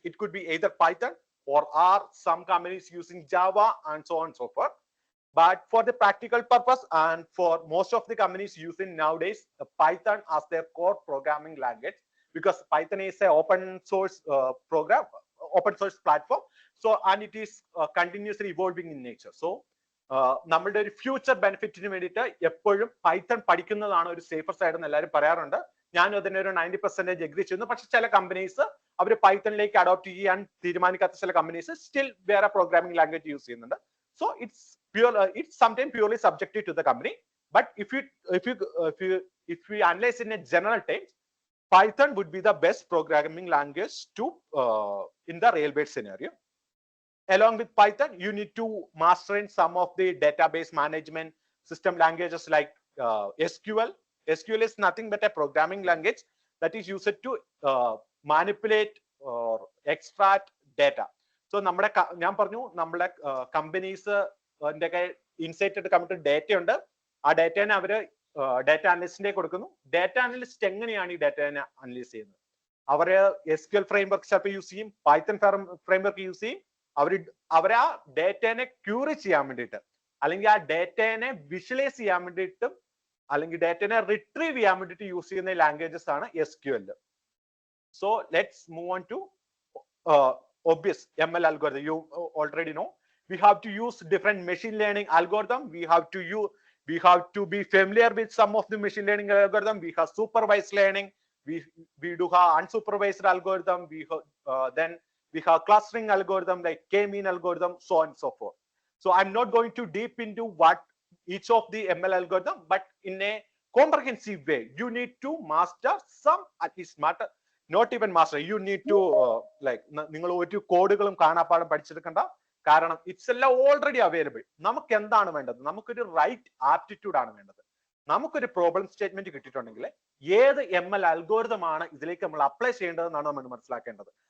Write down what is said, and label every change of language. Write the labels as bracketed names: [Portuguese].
[English] It could be either Python or are some companies using Java and so on and so forth. But for the practical purpose and for most of the companies using nowadays Python as their core programming language, because Python is a open source open source platform, so and it is continuously evolving in nature. [Malayalam] So നമ്മളുടെ ഒരു future ബെനിഫിറ്റിന് വേണ്ടിയിട്ട് എപ്പോഴും Python പഠിക്കുന്നതാണ് ഒരു safer side എന്ന് എല്ലാവരും പറയാറുണ്ട്. ഞാനും അതിന് ഒരു 90% എഗ്രി ചെയ്യുന്നു. പക്ഷെ ചില കമ്പനീസ് അവർ പൈത്തണിലേക്ക് അഡോപ്റ്റ് ചെയ്യാൻ തീരുമാനിക്കാത്ത ചില കമ്പനീസ് സ്റ്റിൽ വേറെ പ്രോഗ്രാമിംഗ് ലാംഗ്വേജ് യൂസ് ചെയ്യുന്നുണ്ട്. [English] So it's sometimes purely subjective to the company, but if we analyze in a general terms, Python would be the best programming language to in the real world scenario. Along with Python, you need to master in some of the database management system languages like SQL. SQL is nothing but a programming language that is used to manipulate or extract data. [Malayalam] So നമ്മുടെ ഞാൻ പറഞ്ഞു നമ്മുടെ companies insight എടുക്കാൻ പറ്റുന്ന data ഉണ്ട്. ആ ഡേറ്റനെ അവര് data അനലിസ്റ്റിന്റെ കൊടുക്കുന്നു. ഡാറ്റ അനലിസ്റ്റ് എങ്ങനെയാണ് ഈ ഡാറ്റനെ അനലൈസ് ചെയ്യുന്നത്? അവര് SQL ഫ്രെയിംവർക്ക് ചിലപ്പോൾ യൂസ് ചെയ്യും, പൈത്തൺ ഫ്രെയിംവർക്ക് യൂസ് ചെയ്യും. അവര് ആ ഡാറ്റനെ ക്യൂറി ചെയ്യാൻ വേണ്ടിയിട്ട് അല്ലെങ്കിൽ ആ ഡാറ്റനെ വിഷ്വലൈസ് ചെയ്യാൻ വേണ്ടിയിട്ടും അല്ലെങ്കിൽ ഡാറ്റനെ റിട്രീവ് ചെയ്യാൻ വേണ്ടിയിട്ട് യൂസ് ചെയ്യുന്ന ലാംഗ്വേജസ് ആണ് SQL. [English] So let's move on to obvious ML algorithm. You already know we have to use different machine learning algorithm. We have to be familiar with some of the machine learning algorithm. We have supervised learning. We do have unsupervised algorithm. Then we have clustering algorithm like k-mean algorithm, so on and so forth. So I'm not going to deep into what each of the ML algorithm, but in a comprehensive way, you need to master some, at least matter, not even master. You need to [Malayalam] നിങ്ങൾ ഒരു കോഡുകളും കാണാപ്പാടം പഠിച്ചെടുക്കണ്ട. കാരണം it's എല്ലാം already available. നമുക്ക് എന്താണ് വേണ്ടത്? നമുക്കൊരു right aptitude ആണ് വേണ്ടത്. നമുക്കൊരു പ്രോബ്ലം സ്റ്റേറ്റ്മെന്റ് കിട്ടിയിട്ടുണ്ടെങ്കിൽ ഏത് ML അൽഗോരിതം ആണ് ഇതിലേക്ക് നമ്മൾ അപ്ലൈ ചെയ്യേണ്ടതെന്നാണ് നമ്മൾ മനസ്സിലാക്കേണ്ടത്.